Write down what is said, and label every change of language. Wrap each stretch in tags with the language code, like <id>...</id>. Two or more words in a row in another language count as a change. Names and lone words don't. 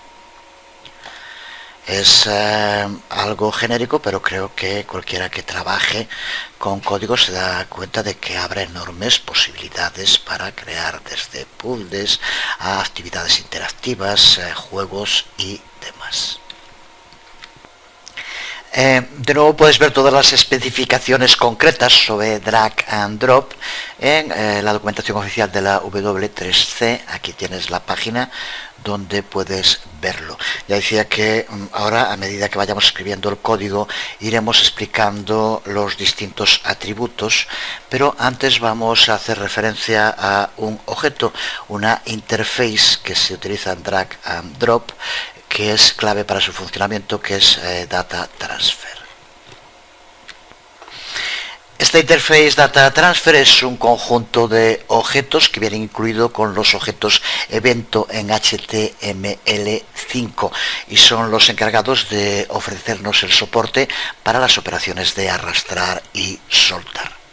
<es>Es algo genérico, pero creo que cualquiera que trabaje con código se da cuenta de que abre enormes posibilidades para crear desde puzzles a actividades interactivas, juegos y demás. De nuevo puedes ver todas las especificaciones concretas sobre</es> <en>drag and drop</en> <es>en la documentación oficial de la W3C. Aquí tienes la página donde puedes verlo. Ya decía que ahora, a medida que vayamos escribiendo el código, iremos explicando los distintos atributos, pero antes vamos a hacer referencia a un objeto, una interface que se utiliza en</es> <en>drag and drop,</en> <es>que es clave para su funcionamiento, que es Data Transfer. Esta interface Data Transfer es un conjunto de objetos que vienen incluido con los objetos evento en HTML5 y son los encargados de ofrecernos el soporte para las operaciones de arrastrar y soltar.</es>